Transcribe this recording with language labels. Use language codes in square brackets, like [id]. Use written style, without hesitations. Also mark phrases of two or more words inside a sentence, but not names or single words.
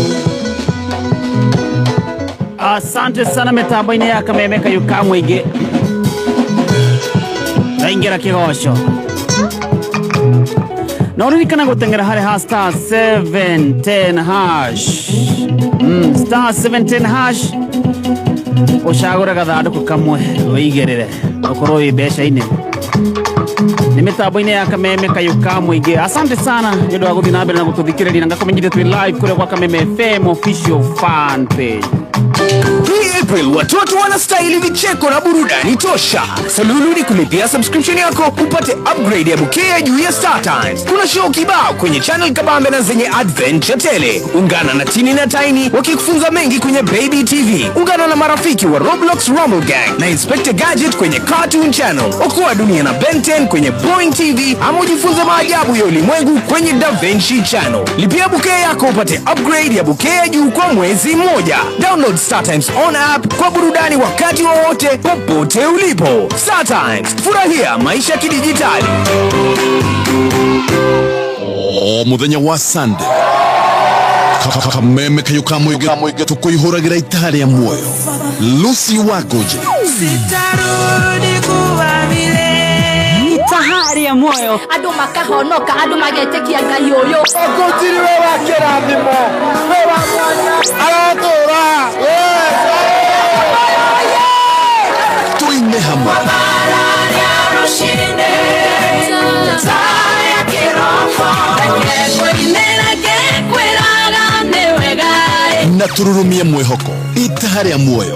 [sw] Asante sana [ki] mitambo-inĩ ya Kameme Kayuka Mũingĩ ndaingĩra kĩgoco na ũririkana gũteng'era harĩ ha star 710 hash star 710 hash ũcagũre gathandũkũ kamwe wĩigĩrĩre ũkorwo wĩ mbeca-inĩ nĩ mitambo-inĩ ya Kameme Kayuka Mũingĩ. [sw] Asante sana [ki] nĩ ũndũ wa gũthiĩ na mbere na gũtũthikĩrĩria na ngakumenyithia twĩ live kũrĩa kwa Kameme FM [en] official fan page. [sw] Hii April watoto wanastahili vicheko na burudani tosha. Salulu ni kulipia subscription yako upate upgrade ya bouquet ya juu ya Star Times. Kuna show kibao kwenye channel kabambe na zenye adventure tele. Ungana na Tini na Tiny wakikufunza mengi kwenye Baby TV. Ungana na marafiki wa Roblox Rumble Gang na Inspector Gadget kwenye Cartoon Channel. Okoa dunia na Ben 10 kwenye Boeing TV ama ujifunze maajabu ya ulimwengu kwenye Da Vinci Channel. Lipia bouquet yako upate upgrade ya bouquet ya juu kwa mwezi mmoja. [en] Download Star Times on app [sw] kwa burudani wakati wowote popote ulipo. Star Times, furahia maisha kidijitali. [ki] Muthenya wa Sunday Kameme Kayuka Mũingĩ tũkũihũragĩra itari ya muoyo Lucy Wagoje [sw] sitarudi kuwa vile [ki] itahari ya muoyo andũ makahonoka andũ magetekia Ngai ũyũ ogotiri we wa kĩrathimo we wa mwana aratũra tuine hamwe na tururumie mwĩhoko itahari ya muoyo